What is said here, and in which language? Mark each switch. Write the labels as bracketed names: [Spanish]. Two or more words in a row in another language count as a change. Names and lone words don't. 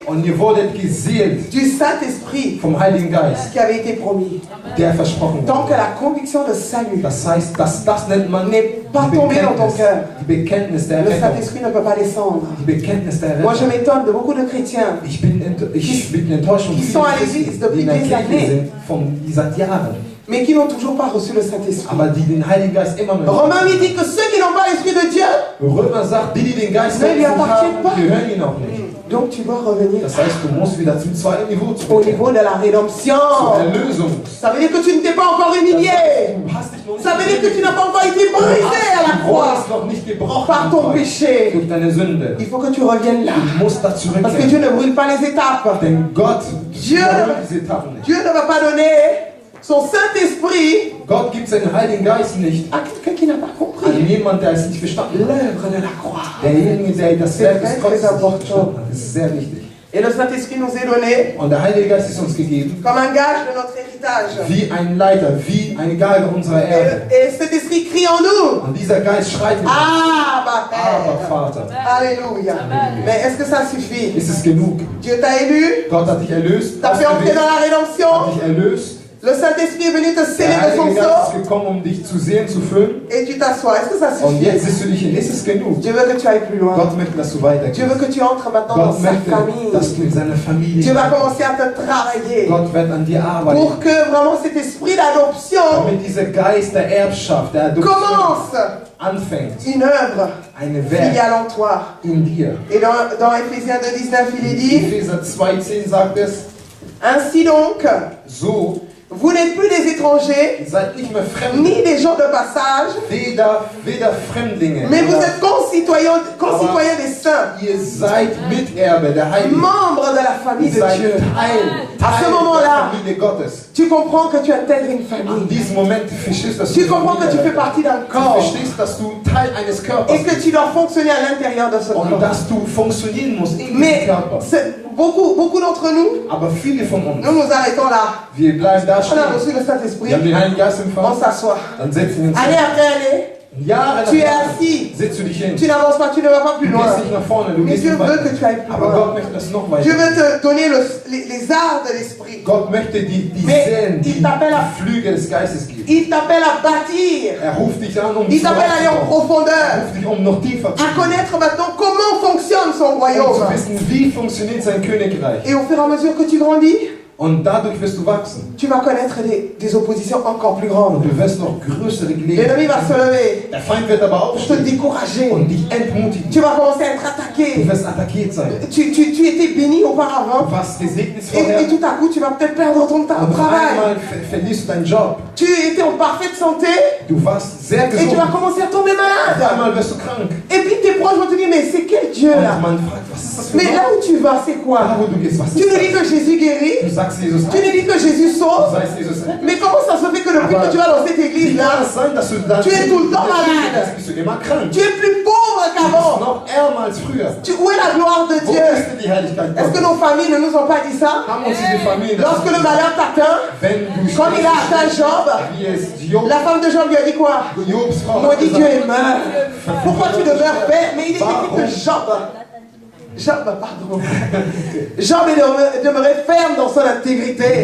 [German] Und ihr wurdet geseelt [French] du Saint-Esprit [German] vom Heiligen Geist, [French] qui avait été promis. [German] der versprochen [French] Tant que [German] wurde. [French] la conviction de salut [German] Das heißt, das nennt man [French] n'est pas tombée dans ton cœur, [German] die Bekenntnis der [French] le [German] Errettung. [French] Saint-Esprit ne peut pas descendre. [German] Die Bekenntnis der [French] Moi, je [German] Errettung. [French] m'étonne de beaucoup de chrétiens [German] Ich bin enttäuscht von [French] qui [German] vielen [French] sont à [German] Christen, [French] l'église depuis [German] die in der [French] des [German] Kirche [French] années. [German] sind, die seit Jahren, [French] mais qui n'ont toujours pas reçu le Saint-Esprit. [German] aber die den Heiligen Geist immer noch [French] Romains lui dit que ceux qui n'ont pas l'Esprit de Dieu, [German] Römer sagt, die den Geist [French] Ne lui [German] Gottes nicht [French] appartiennent [German] haben, [French] pas. [German] gehören ihn auch nicht. [French] donc tu dois revenir [German] Das heißt, du musst wieder zum zweiten Niveau [French] au [German] zurückkehren. [French] niveau de la rédemption. [German] Zur Erlösung. [French] Ça veut dire que tu ne t'es pas encore humilié. [German] Du hast dich noch nicht [French] Ça veut dire que tu n'as pas encore été brisé à la [German] Du [French] croix [German] hast noch nicht gebrochen [French] par [German] am [French] ton [German] Kreuz [French] péché. [German] durch deine Sünde. [French] Il faut que tu reviennes là. [German] Du musst da [French] Parce que [German] zurückkehren. [French] Dieu ne brûle pas les étapes. [German] Denn Gott [French] Dieu- [German] überholt diese Etappen nicht. [French] Dieu ne va pas donner son Saint-Esprit [German] Gott gibt seinen Heiligen Geist nicht [French] à quelqu'un qui n'a pas [German] an [French] compris [German] jemand, der es nicht verstanden hat. [French] l'œuvre de la croix. [German] Derjenige, der das Werk des [French] très, [German] Kreuzes [French] très [German] nicht [French] important. [German] verstanden hat. Das ist sehr wichtig. [French] Et le Saint-Esprit nous est donné [German] Und der Heilige Geist ist uns gegeben [French] comme un gage de notre héritage. [German] wie ein Leiter, wie eine Gabe unserer Erde. [French] Et cet esprit crie en nous. [German] Und dieser Geist schreit in uns. Ah, Aber [French] Père. [German] Vater, [French] Alléluia. Mais est-ce que ça suffit? [German] ist es genug? [French] Dieu t'a élu, [German] Gott hat dich erlöst, [French] t'as fait entrer [German] ausgewählt, [French] dans la [German] hat [French] rédemption. [German] dich erlöst. [French] Le Saint-Esprit est venu te sceller [German] Der [French] de son [German] Heilige Geist [French] sceau [German] ist gekommen, um dich zu sehen, zu füllen. [French] et tu t'assois. Est-ce que ça [German] Und [French] suffit? [German] jetzt sitzt du dich hin. Ist es genug? [French] Dieu veut que tu ailles plus loin. [German] Gott möchte, dass du [French] Dieu [German] weitergehst. [French] veut que tu entres maintenant dans [German] Gott [French] sa [German] möchte, [French] famille. [German] dass du in seine Familie [French] Dieu va [German] kommst. [French] commencer à te travailler [German] Gott wird an dir arbeiten. [French] pour que vraiment cet esprit d'adoption [German] Damit dieser Geist der Erbschaft, der Adoption [French] commence [German] anfängt. [French] une œuvre [German] Eine Werk [French] filiale en toi. [German] in dir. [French] Et dans Éphésiens 2,19, il est dit, [German] Epheser 2,10 sagt es, [French] ainsi donc, [German] so, [French] vous n'êtes plus des étrangers, [German] ihr seid nicht mehr Fremde, [French] ni des gens de passage, [German] weder Fremdlinge, [French] mais vous [German] oder [French] êtes concitoyens des saints, [German] ihr seid Miterbe der Heiligen. [French] membres de la famille [German] Ihr [French] de [German] seid [French] Dieu. [German] Teil [French] ce [German] der [French] moment-là, [German] Familie Gottes. [French] tu comprends que tu intègres une [German] In [French] famille. [German] diesem Moment verstehst du, dass [French] Tu comprends que tu fais partie d'un [German] Du [French] corps [German] verstehst, dass du Teil eines Körpers [French] et que [German] bist [French] tu dois fonctionner à l'intérieur de ce [German] und [French] corps. [German] dass du funktionieren musst in diesem [French] Mais [German] Körper. [French] beaucoup d'entre nous, [German] Aber viele von uns, [French] nous nous arrêtons là. [German] wir bleiben da [French] On a [German] stehen. [French] reçu le Saint-Esprit, [German] Wir haben den Heiligen Geist [French] on [German] empfangen, [French] s'assoit. [German] dann setzen wir uns [French] Année [German] hin. [French] après année, [German] Jahre [French] tu es [German] nach [French] assis. [German] setzt du dich hin. [French] Tu n'avances pas, tu ne vas pas [German] Du [French] plus loin. [German] gehst nicht nach vorne, du [French] Mais [German] gehst [French] Dieu [German] nicht [French] veut [German] weiter. [French] que tu ailles plus [German] Aber [French] loin. [German] Gott möchte das noch [French] Dieu [German] weiter. [French] veut te donner les arts de l'esprit. [German] Gott möchte die [French] Mais [German] Sehnen, [French] il [German] die [French] t'appelle à- [German] Flügel des Geistes geben. [French] Il t'appelle à bâtir. [German] Er ruft dich an, um [French] Il t'appelle à aller en [German] Er [French] profondeur. [German] ruft dich, um noch tiefer zu [French] À [German] gehen. [French] connaître maintenant comment fonctionne son [German] Um [French] royaume. [German] zu wissen, wie funktioniert sein Königreich. [French] Et au fur et à mesure que tu grandis, [German] Und dadurch wirst du wachsen. [French] tu vas connaître des oppositions encore plus [German] Und [French] grandes. [German] du wirst noch größere [French] L'ennemi [German] Gelegenheiten. [French] va se lever [German] Der Feind wird aber [French] pour te [German] aufstehen [French] décourager. [German] und dich entmutigen. [French] Tu vas commencer à être [German] Du [French] attaqué. [German] wirst attackiert sein. [French] Tu étais béni auparavant. [German] Du warst gesegnet [French] Et [German] vorher. [French] tout à coup, tu vas peut-être perdre ton [German] Und auf [French] travail. [German] einmal verlierst du deinen Job. [French] Tu étais en parfaite santé [German] Du warst sehr [French] et tu [German] gesund. [French] vas commencer à tomber [German] Auf [French] malade. [German] einmal wirst du krank. [French] Et puis tes proches vont te dire, mais c'est quel Dieu [German] Und [French] là? [German] man fragt, was ist das für [French] Mais [German] ein [French] là [German] Gott? [French] où tu vas, c'est [German] Da [French] quoi? [German] wo du gehst, was [French] Tu [German] ist [French] nous dis [German] das? [French] que Jésus guérit, [German] Du sagst Jesus [French] tu nous dis que Jésus [German] du [French] sauve, [German] sagst Jesus rettet. [French] mais comment ça se fait que depuis que tu vas dans cette [German] Wie [French] église [German] kann [French] là, [German] es sein, dass du da [French] Tu es tout le temps malade. [German] bist du immer krank? [French] tu es plus pauvre [German] Du bist [French] qu'avant? [German] noch ärmer als früher. [French] Où est la gloire de [German] Wo [French] Dieu? [German] ist denn die Heiligkeit [French] Est-ce que [German] Gottes? [French] nos familles ne nous ont pas dit ça? [German] Haben uns diese Familien das [French] Lorsque le [German] gesagt? [French] malheur t'atteint, [German] Wenn du [French] comme il a atteint Job, [German] wie es Job, [French] la femme de Job lui a dit quoi? [German] Jobs Frau [French] Maudit [German] hat [French] Dieu [German] gesagt, [French] est mort. Pourquoi tu demeures paix? Mais il est écrit que Job est demeuré ferme dans son intégrité.